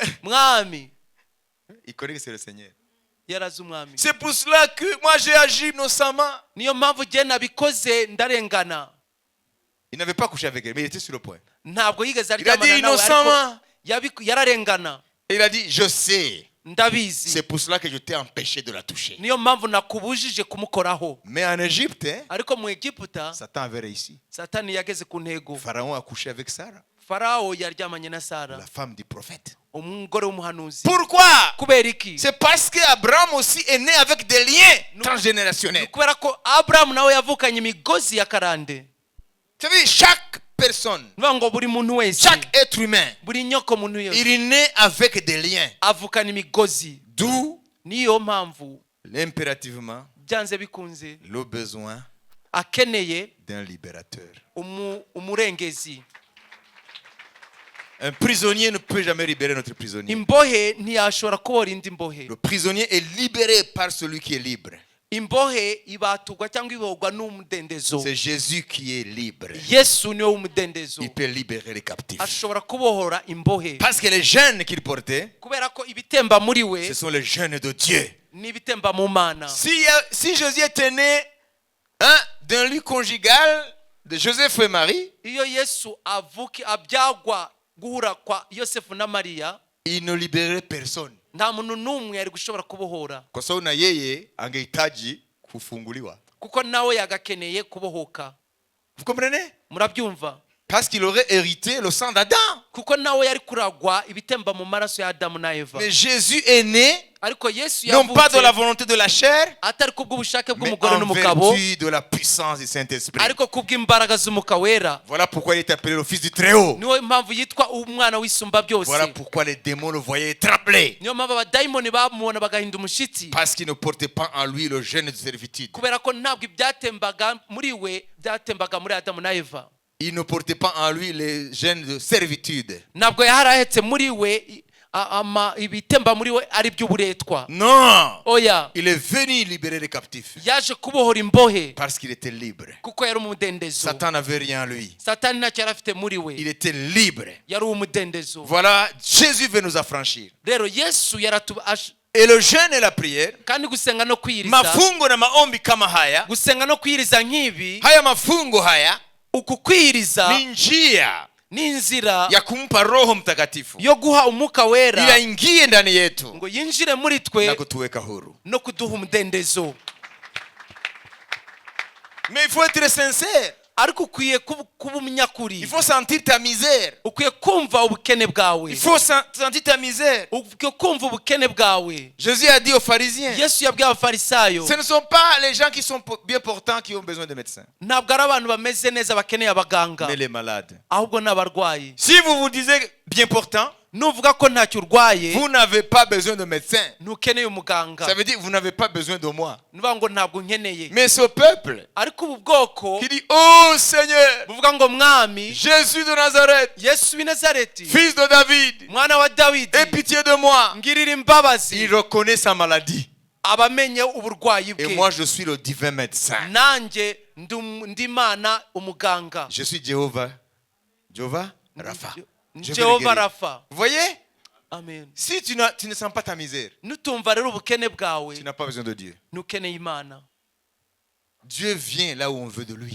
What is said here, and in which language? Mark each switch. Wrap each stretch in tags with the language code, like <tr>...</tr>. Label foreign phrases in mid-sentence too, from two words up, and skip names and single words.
<rw>mwami,</rw> <fr>il connaît que c'est le Seigneur.</fr> <rw>yarazi umwami.</rw> <fr>C'est pour cela que moi j'ai agi innocemment.</fr> <rw>Niyo mpamvu je nabikoze ndarengana.</rw> <fr>Il n'avait pas couché avec elle, mais il était sur le point.</fr> <rw>Ntabwo yigeze</rw> <fr>Il a dit</fr> <rw>aryamana nawe</rw> <fr>innocemment.</fr> <rw>ariko yararengana.</rw> <fr>Et il a dit, je sais.</fr> <rw>Ndabizi.</rw> <fr>C'est pour cela que je t'ai empêché de la toucher.</fr> <rw>Niyo mpamvu nakubujije kumukoraho.</rw> <fr>Mais en Égypte,</fr> <rw>Ariko mu Egiputa</rw> <fr>Satan avait réussi.</fr> <rw>Satani yageze ku ntego.</rw> <fr>Pharaon a couché avec Sarah,</fr> <rw>Farawo yaryamanye na Sara,</rw> <fr>la femme du prophète.</fr> <rw>umugore w'umuhanuzi.</rw> <fr>Pourquoi?</fr> <rw>Kubera iki?</rw> <fr>C'est parce qu'Abraham aussi est né avec des liens transgénérationnels.</fr> <rw>Kubera ko Abraham nawe yavukanye imigozi ya karande.</rw> <fr>Vous savez, chaque personne,</fr> <rw>Nivuga ngo buri muntu wese,</rw> <fr>chaque être humain,</fr> <rw>buri nyoko muntu yose</rw> <fr>il est né avec des liens.</fr> <rw>avukana imigozi.</rw> <fr>D'où,</fr> <rw>Niyo mpamvu</rw> <fr>impérativement,</fr> <rw>byanze bikunze</rw> <fr>le besoin</fr> <rw>akeneye</rw> <fr>d'un libérateur.</fr> <rw>umurengezi.</rw> <fr>Un prisonnier ne peut jamais libérer notre prisonnier.</fr> <rw>Imbohe ntiyashobora kubohora indi mbohe.</rw> <fr>Le prisonnier est libéré par celui qui est libre.</fr> <rw>Imbohe ibatugwa cyangwa ibohorwa n'umudendezo.</rw> <fr>C'est Jésus qui est libre.</fr> <rw>Yesu niwe w'umudendezo.</rw> <fr>Il peut libérer les captifs.</fr> <rw>Ashobora kubohora imbohe.</rw> <fr>Parce que les gènes qu'il portait,</fr> <rw>Kubera ko ibitemba muri we</rw> <fr>ce sont les gènes de Dieu.</fr> <rw>n'ibitemba mu Mana.</rw> <fr>Si Jésus était né d'un lit conjugal de Joseph et Marie,</fr> <rw>Iyo Yesu abyagwa guhura kwa Yosefu na Mariya,</rw> <fr>il ne libérait personne.</fr> <rw>nta muntu n'umwe yari gushobora kubohora,</rw> <sw>Kwa sababu na yeye angehitaji kufunguliwa.</sw> <rw>kuko nawe yagakeneye kubohoka.</rw> <fr>Vous comprenez?</fr> <rw>Murabyumva?</rw> <fr>Parce qu'il aurait hérité le sang d'Adam.</fr> <rw>Kuko nawe yari kuragwa ibitemba mu maraso ya Adamu na Eva.</rw> <fr>Mais Jésus est né</fr> <rw>Ariko Yesu</rw> <fr>non pas de la</fr> <rw>yavutse</rw> <fr>volonté de la chair,</fr> <rw>atari kubw'ubushake</rw> <fr>mais</fr> <rw>bw'umugore</rw> <fr>en</fr> <rw>n'umugabo,</rw> <fr>vertu de la puissance du Saint-Esprit.</fr> <rw>ariko kubw'imbaraga z'Umwuka Wera.</rw> <fr>Voilà pourquoi il est appelé le Fils du Très-Haut.</fr> <rw>Niyo mpamvu yitwa umwana w'isumba byose.</rw> <fr>Voilà pourquoi les démons le voyaient trembler.</fr> <rw>Niyo mpamvu abadayimoni bamubona bagahinda umushyitsi,</rw> <fr>Parce qu'il ne portait pas en lui le gène de servitude.</fr> <rw>kubera ko ntabwo ibyatembaga muri we byatembaga muri Adamu na Eva.</rw> <fr>Il ne portait pas en lui les gènes de servitude.</fr> <rw>Ntabwo yarahetse muri we ibitemba muri we ari by'uburetwa.</rw> <fr>Non!</fr> <rw>Oya,</rw> <fr>Il est venu libérer les captifs.</fr> <rw>yaje kubohora imbohe</rw> <fr>Parce qu'il était libre.</fr> <rw>kuko yari umudendezo.</rw> <fr>Satan n'avait rien en lui.</fr> <rw>Satani ntacyo yari afite muri</rw> <fr>Il</fr> <rw>we,</rw> <fr>était libre.</fr> <rw>yari umudendezo.</rw> <fr>Voilà, Jésus veut nous affranchir.</fr> <rw>Rero Yesu</rw> <fr>Et le jeûne et la prière,</fr> <rw>kandi gusenga no kwiyiriza</rw> <sw>mafungo na maombi kama haya,</sw> <rw>gusenga no kwiyiriza nk'ibi</rw> <sw>haya mafungo haya</sw> <rw>uku kwiyiriza</rw> <sw>ni njia</sw> <rw>ni inzira</rw> <sw>ya kumpa Roho Mtakatifu</sw> <rw>yo guha umwuka wera</rw> <sw>ili aingie ndani yetu</sw> <rw>ngo yinjire muri</rw> <sw>na</sw> <rw>twe</rw> <sw>kutuweka huru.</sw> <rw>no kuduha umudendezo.</rw> <fr>Mais il faut être sincère.</fr> <rw>ariko ukwiye kuba umunyakuri,</rw> <fr>Il faut sentir ta misère.</fr> <rw>ukwiye kumva ubukene bwawe,</rw> <fr>Il faut sentir ta misère.</fr> <rw>ukwiye kumva ubukene bwawe.</rw> <fr>Jésus a dit aux pharisiens,</fr> <rw>Yesu yabwiye abafarisayo,</rw> <fr>ce ne sont pas les gens qui sont bien portants qui ont besoin de médecins,</fr> <rw>ntabwo ari abantu bameze neza bakeneye abaganga,</rw> <fr>mais les malades.</fr> <rw>ahubwo ni abarwayi.</rw> <fr>Si vous vous disiez bien portant,</fr> <rw>nuvuga ko ntacyo urwaye</rw> <fr>vous n'avez pas besoin de médecin.</fr> <rw>ntukeneye umuganga,</rw> <fr>Ça veut dire que vous n'avez pas besoin de moi.</fr> <rw>nuvuga ngo ntabwo nkeneye.</rw> <fr>Mais ce peuple</fr> <rw>ariko ubu bwoko</rw> <fr>qui dit, oh Seigneur,</fr> <rw>buvuga ngo mwami</rw> <fr>Jésus de Nazareth,</fr> <rw>Yesu w'i Nazareti,</rw> <fr>fils de David,</fr> <rw>mwana wa Dawidi,</rw> <fr>aie pitié de moi.</fr> <rw>ngirira imbabazi.</rw> <fr>Il reconnaît sa maladie.</fr> <rw>abamenye uburwayi</rw> <fr>Et</fr> <rw>bwe.</rw> <fr>moi, je suis le divin médecin.</fr> <rw>nanjye ndi Imana umuganga.</rw> <fr>Je suis Jéhovah. Jéhovah Rapha. Je vais le</fr> <rw>Jehova</rw> <fr>guérir.</fr> <rw>Rafa.</rw> <fr>Vous voyez,</fr> <rw>Amen.</rw> <fr>si tu ne sens pas ta misère,</fr> <rw>nutumva rero ubukene bwawe</rw> <fr>tu n'as pas besoin de Dieu.</fr> <rw>ntukeneye Imana.</rw> <fr>Dieu vient là où on veut de lui.</fr>